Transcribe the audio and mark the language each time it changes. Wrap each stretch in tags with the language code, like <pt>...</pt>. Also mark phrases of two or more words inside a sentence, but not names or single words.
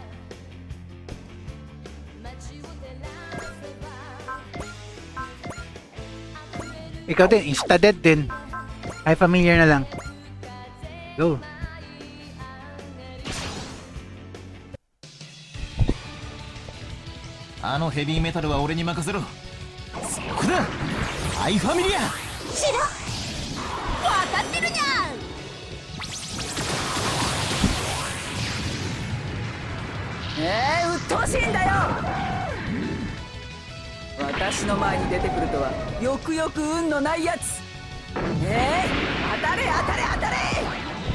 <tl>Ikaw din, insta-dead din. Ay, familiar na lang. Go.</tl> <ja>Ano</ja> <en>heavy metal</en> <ja>は俺に任せろ。そこだ。アイファミリア。しろ分かってるにゃん。うっとうしいんだよ。私の前に出てくるとはよくよく運のないやつ。当たれ当たれ当たれ。</ja>